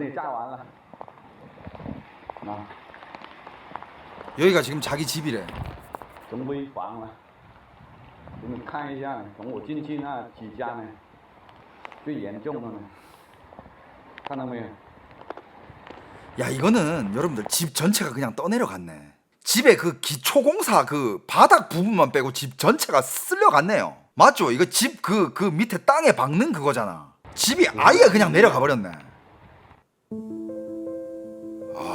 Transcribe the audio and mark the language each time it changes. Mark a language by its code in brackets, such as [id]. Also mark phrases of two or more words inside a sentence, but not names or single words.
[ko] 여기가 지금 자기 집이래. [zh] 真危房了。你们看一下，从我进去那几家呢，最严重的呢，看到没有？ [ko] 야, 이거는 여러분들 집 전체가 그냥 떠내려갔네. 집에 그 기초공사 그 바닥 부분만 빼고 집 전체가 쓸려갔네요. 맞죠? 이거 집 그 밑에 땅에 박는 그거잖아. 집이 아예 그냥 내려가 버렸네.